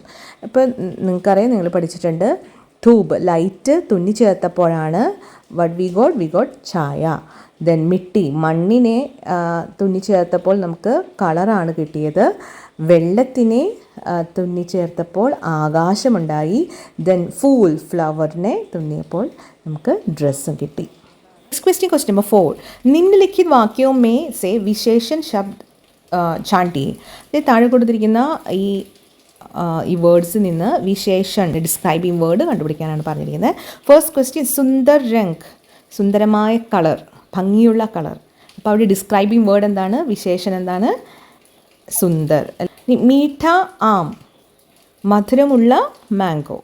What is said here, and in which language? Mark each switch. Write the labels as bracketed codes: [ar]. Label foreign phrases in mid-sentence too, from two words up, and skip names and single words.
[ml] ഇപ്പോൾ നിങ്ങൾക്കറിയാം, നിങ്ങൾ പഠിച്ചിട്ടുണ്ട് ധൂപ് ലൈറ്റ് തുന്നി ചേർത്തപ്പോഴാണ് [en] we got [ml] ഛായ. ദെൻ മിട്ടി മണ്ണിനെ തുന്നി ചേർത്തപ്പോൾ നമുക്ക് കളറാണ് കിട്ടിയത്. വെള്ളത്തിനെ തുന്നി ചേർത്തപ്പോൾ ആകാശമുണ്ടായി. ദെൻ ഫൂൽ ഫ്ലവറിനെ തുന്നിയപ്പോൾ നമുക്ക് ഡ്രസ്സും കിട്ടി. [en] Question number 4. [hi] निम्नलिखित वाक्यों में से विशेषण शब्द छांटिए. [ml] ഇത് താഴെ കൊടുത്തിരിക്കുന്ന ഈ വേർഡ്സിൽ നിന്ന് വിശേഷൺ [en] describing word [ml] കണ്ടുപിടിക്കാനാണ് പറഞ്ഞിരിക്കുന്നത്. [en] first question [hi] सुंदर रंग. [ml] സുന്ദരമായ കളർ, ഭംഗിയുള്ള കളർ. അപ്പോൾ അവിടെ [en] describing word [ml] എന്താണ്? വിശേഷൻ എന്താണ്? സുന്ദർ. [hi] मीठा आम, [ml] മധുരമുള്ള മാംഗോ.